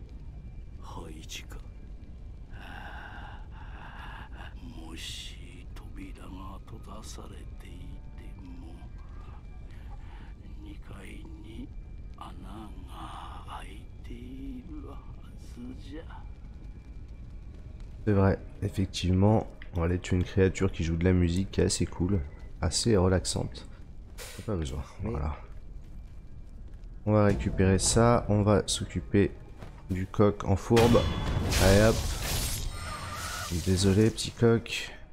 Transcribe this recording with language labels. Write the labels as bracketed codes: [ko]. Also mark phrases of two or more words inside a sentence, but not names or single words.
[ja] ハイジか。もし扉が閉ざされていても2階に穴が開いているはずじゃ。 [fr] C'est vrai, effectivement, on va aller tuer une créature qui joue de la musique qui est assez cool, assez relaxante. Pas besoin, voilà. On va récupérer ça, on va s'occuper du coq en fourbe. Allez hop. Désolé petit coq.